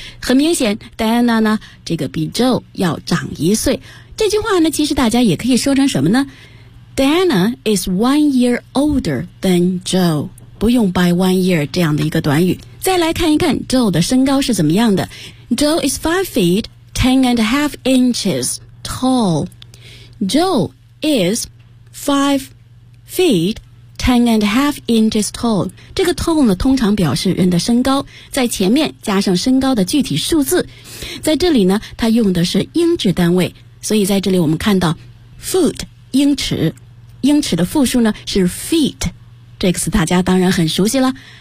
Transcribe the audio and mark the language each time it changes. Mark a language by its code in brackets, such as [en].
[zh] 很明显 Dana 呢这个比 Joe 要长一岁。这句话呢其实大家也可以说成什么呢， [en] Dana is 1 year older than Joe， [zh] 不用 [en] by 1 year [zh] 这样的一个短语。再来看一看 Joe 的身高是怎么样的。 [en] Joe is 5 feet 10 and a half inches tall. Joe is 5 feet 10 and a half inches tall. [zh] 这个 tall 呢通常表示人的身高，在前面加上身高的具体数字，在这里呢它用的是英制单位，所以在这里我们看到 foot 英尺，英尺的复数呢是 feet，这个词大家当然很熟悉了。